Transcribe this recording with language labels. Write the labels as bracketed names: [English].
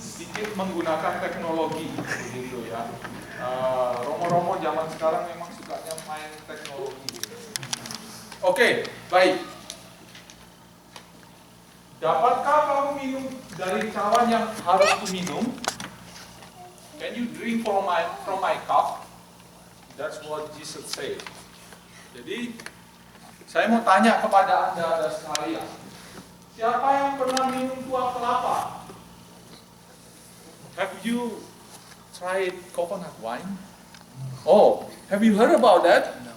[Indonesian] Sedikit menggunakan teknologi, gitu ya. Romo-romo zaman sekarang memang sukanya main teknologi. Oke, baik. Dapatkah kamu minum dari cawan yang harus kuminum? [English] Can you drink from my cup? That's what Jesus said. [Indonesian] Jadi, saya mau tanya kepada Anda sekalian, siapa yang pernah minum kuah kelapa? [English] Have you tried coconut wine? Oh, have you heard about that?